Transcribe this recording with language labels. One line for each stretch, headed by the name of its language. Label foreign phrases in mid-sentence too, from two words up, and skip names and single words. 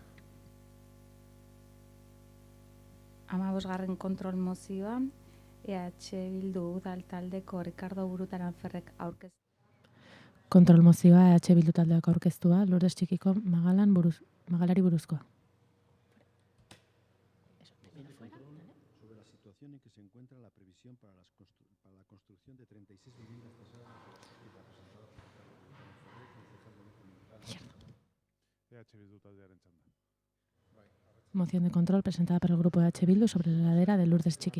Basque: 15. kontrol mozioa, EH Bildu udal taldeko Ricardo Burutaran Ferrek aurkeztu. Kontrol mozioa EH Bildu taldeak aurkeztua, Lourdes Txikiko magalari buruzkoa.
Spanish: Sobre la situación en que se encuentra la previsión para la construcción de 36 viviendas tasadas y representadas por
Basque: EH Bildu taldearen txanda.
Spanish: Moción de control presentada por el grupo EH Bildu sobre la ladera de Lourdes Txiki.